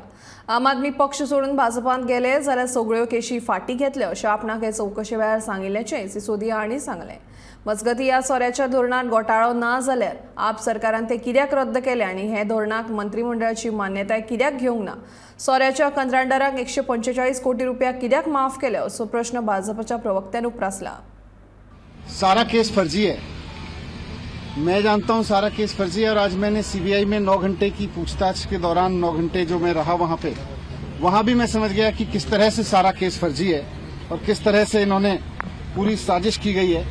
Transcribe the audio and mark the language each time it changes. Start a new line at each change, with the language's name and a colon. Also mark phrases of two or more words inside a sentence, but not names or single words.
Konkani: आम आदमी पक्ष सोडून भाजपांत गेले जाल्यार सगळ्यो केशी फाटी घेतल्यो अशें आपणाक हे चौकशे वेळार सांगिल्ल्याचें सिसोदिया हांणी सांगलें। मजगतीं ह्या सोऱ्याच्या धोरणांत घोटाळो ना जाल्यार आप सरकारान ते कित्याक रद्द केले आनी हे धोरणाक मंत्रिमंडळाची मान्यताय कित्याक घेवंक ना, सोऱ्याच्या कंत्राटदारांक 145 कोटी रुपया कित्याक माफ केले असो प्रश्न भाजपाच्या प्रवक्त्यान उपरासला।
Hindi: सारा केस फर्जी है, मैं जानता हूं सारा केस फर्जी है। और आज मैंने सीबीआई में 9 घंटे की पूछताछ के दौरान 9 घंटे जो मैं रहा वहां भी मैं समझ गया कि किस तरह से सारा केस फर्जी है और किस तरह से इन्होंने पूरी साजिश की गई है।